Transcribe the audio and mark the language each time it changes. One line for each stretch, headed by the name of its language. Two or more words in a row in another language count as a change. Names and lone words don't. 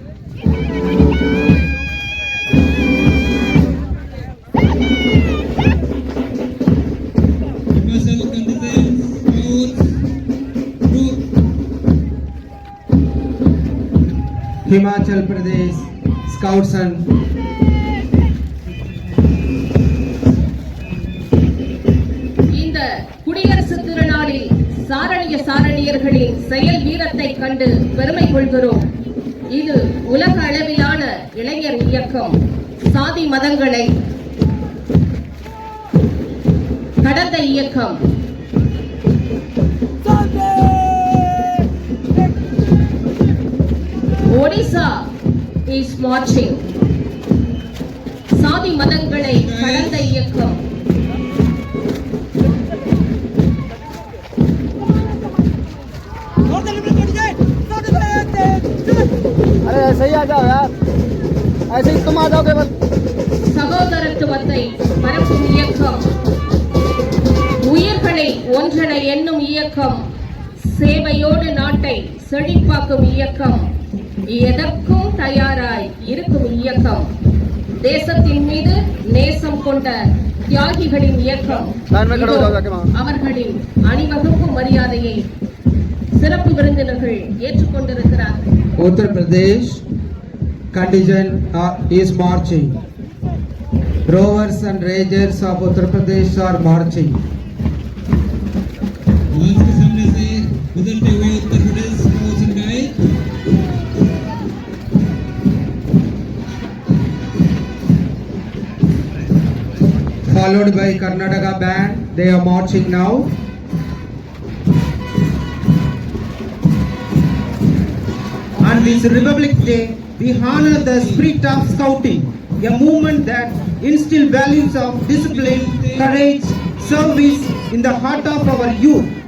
English: Himachal Pradesh scouts and
Tamil: இந்த குடியரசு திருநாளில் சாரணியர்களின் செயல் வீரத்தை கண்டு பெருமை கொள்கிறோம். இது உலக அளவிலான இளைஞர் இயக்கம். சாதி மதங்களை கடந்த இயக்கம்.
English: Odisha is marching.
Tamil: சாதி மதங்களை கடந்த இயக்கம்.
Hindi: अरे सही आ जाओ यार, ऐसे ही तुम आ जाओगे बस.
Tamil: சகோதரத்துவத்தை பரப்பும் இயக்கம். உயிர்களை ஒன்றென எண்ணும் இயக்கம். சேவையோடு நாட்டை செழிப்பாக்கும் இயக்கம். எதற்கும் தயாராய் இருக்கும் இயக்கம். தேசத்தின் மீது நேசம் கொண்ட தியாகிகளின் இயக்கம். அவர்களின் அணிவகுப்பு மரியாதையை சிறப்பு விருந்தினர்கள் ஏற்றுக்கொண்டிருக்கிறார்கள்.
English: Uttar Pradesh contingent is marching. Rovers and Rangers of Uttar Pradesh are marching.
Hindi: मंच के सामने से गुजरते हुए उत्तर प्रदेश
English: scouts and guide, followed by Karnataka band. They are marching now. On this Republic Day, we honor the spirit of scouting, a movement that instills values of discipline, courage, service in the heart of our youth.